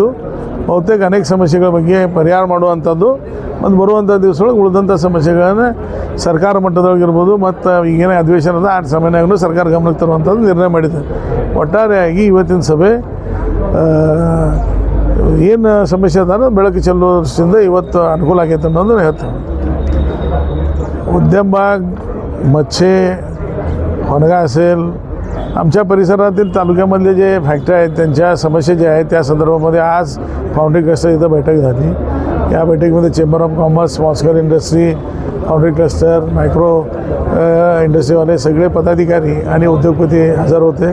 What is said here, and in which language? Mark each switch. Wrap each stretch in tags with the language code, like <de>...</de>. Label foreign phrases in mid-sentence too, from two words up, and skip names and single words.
<kn>ಬಹುತೇಕ ಅನೇಕ ಸಮಸ್ಯೆಗಳ ಬಗ್ಗೆ ಪರಿಹಾರ ಮಾಡುವಂಥದ್ದು ಮತ್ತು ಬರುವಂಥ ದಿವಸದೊಳಗೆ ಉಳಿದಂಥ ಸಮಸ್ಯೆಗಳನ್ನು ಸರ್ಕಾರ ಮಟ್ಟದೊಳಗಿರ್ಬೋದು ಮತ್ತು ಈಗೇನೇ ಅಧಿವೇಶನದ ಆ ಸಮಯನಾಗೂ ಸರ್ಕಾರ ಗಮನಕ್ಕೆ ತರುವಂಥದ್ದು ನಿರ್ಣಯ ಮಾಡಿದೆ. ಒಟ್ಟಾರೆಯಾಗಿ ಇವತ್ತಿನ ಸಭೆ ಏನು ಸಮಸ್ಯೆ ಅದ ಬೆಳಕು ಚೆಲ್ಲೋ ದೃಷ್ಟಿಯಿಂದ ಇವತ್ತು ಅನುಕೂಲ ಆಗೈತೆ ಅನ್ನೋದು ಹೇಳ್ತೇವೆ.</kn> <mr>उद्यम बाग, मच्छे, होनगा असेल, आमच्या परिसरातील तालुक्यामधले जे फॅक्टरी आहेत त्यांच्या समस्या ज्या आहेत त्या संदर्भामध्ये आज</mr> <en>foundry cluster</en> <mr>इथं बैठक झाली. या बैठकीमध्ये</mr> <en>Chamber of Commerce, small scale industry, foundry cluster, micro industryवाले</en> <mr>सगळे पदाधिकारी आणि उद्योगपती हजर होते.</mr>